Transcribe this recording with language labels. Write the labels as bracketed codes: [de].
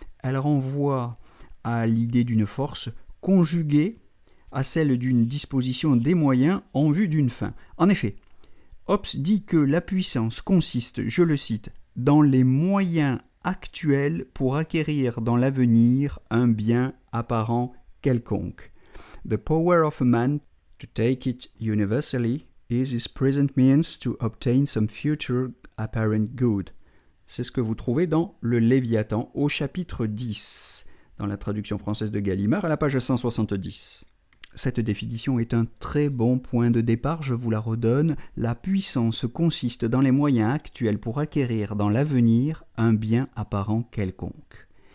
[fr] Elle renvoie à l'idée d'une force conjuguée à celle d'une disposition des moyens en vue d'une fin. En effet, Hobbes dit que la puissance consiste, je le cite, dans les moyens actuels pour acquérir dans l'avenir un bien apparent quelconque. [en] The power of a man to take it universally is his present means to obtain some future apparent good. [fr] C'est ce que vous trouvez dans le Léviathan au chapitre 10, dans la traduction française de Gallimard, à la page 170. Cette définition est un très bon point de départ, je vous la redonne. La puissance consiste dans les moyens actuels pour acquérir dans l'avenir un bien apparent quelconque.